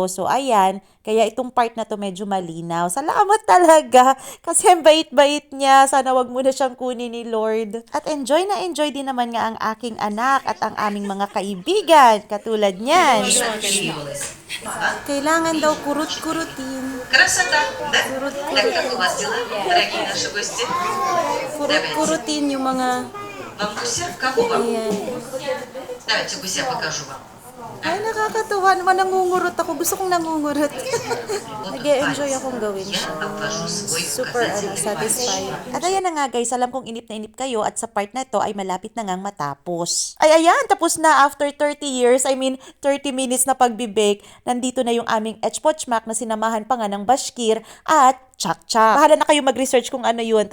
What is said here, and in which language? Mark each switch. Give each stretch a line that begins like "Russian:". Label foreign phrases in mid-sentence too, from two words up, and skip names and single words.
Filipino: So, ayan, kaya itong part na to medyo malinaw. Salamat talaga, kasi ang bait-bait niya. Sana wag mo na siyang kunin ni Lord. At enjoy na enjoy din naman nga ang aking anak at ang aming mga kaibigan, katulad niyan.
Russian: Появилась.
Filipino: Kailangan daw kurut-kurutin.
Russian: Красота, да? Так как у вас дела, дорогие наши гости?
Filipino: Kurut-kurutin yung mga...
Russian: Вам гуся? Кого вам?
Filipino: Ayan.
Russian: Давайте гуся покажу вам.
Filipino: Ay, nakakatuwa naman. Nangungurot ako. Gusto kong nangungurot. Nag-enjoy akong gawin
Russian: Я
Filipino: siya.
Russian: обвожу свой
English: Super
Russian: указательный палец.
English: satisfying.
Filipino: At ayan na nga guys, alam kong inip na inip kayo at sa part na to ay malapit na ngang matapos. Ay ayan, tapos na
English: after 30 years, 30 minutes
Filipino: na pagbibake, nandito na yung aming echpochmak na sinamahan pa nga ng bashkir at chak-chak. Bahala na kayo mag-research kung ano yun.